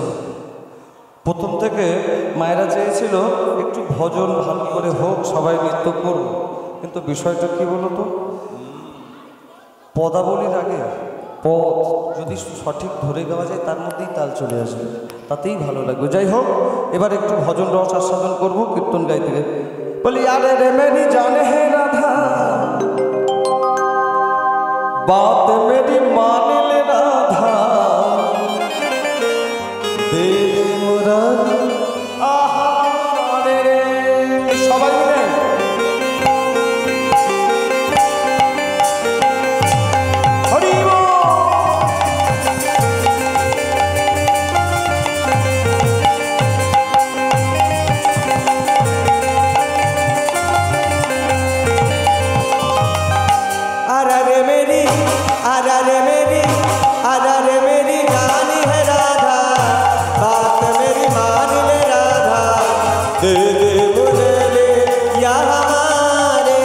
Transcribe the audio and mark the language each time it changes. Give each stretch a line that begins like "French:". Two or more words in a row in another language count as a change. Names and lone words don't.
Bangla: প্রথম থেকে মায়েরা চেয়েছিল একটু ভজন ভালো করে হোক, সবাই নৃত্য করব, কিন্তু বিষয়টা কি বলতো, পদাবলীর আগে পদ যদি সঠিক ধরে গাওয়া যায় তার মধ্যেই তাল চলে আসবে, তাতেই ভালো লাগবে। যাই হোক, এবার একটু ভজন রস আস্বাদন করবো কীর্তন গাইতে গাইতে।
Hindi: বলি अरे रे मेरी जानी है राधा, बात मेरी मान ले राधा, दे दे मुरारी आहा रे रे।
Bangla: সবাই মিলে হরি বল।
Hindi: अरे मेरी जानी है राधा, बात मेरी मान ले राधा, दे दे मुझे ले या हमारे।